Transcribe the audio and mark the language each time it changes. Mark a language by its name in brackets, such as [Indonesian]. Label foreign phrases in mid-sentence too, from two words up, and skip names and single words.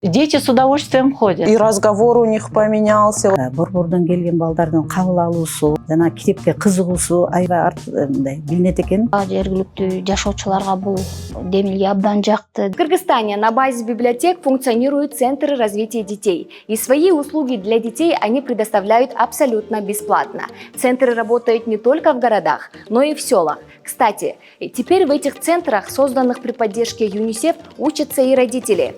[Russian] Дети с удовольствием ходят. И разговор у них поменялся. [Kyrgyz] Борбордон келген балдардын кабыл алуусу жана китепке кызыгуусу аябай мындай билинет экен. Жергиликтүү жашоочуларга бул демилге абдан жакты. [Russian] В Кыргызстане на базе библиотек функционируют центры развития детей. И свои услуги для детей они предоставляют абсолютно бесплатно. Центры работают не только в городах, но и в селах. Кстати, теперь в этих центрах, созданных при поддержке ЮНИСЕФ, учатся и родители.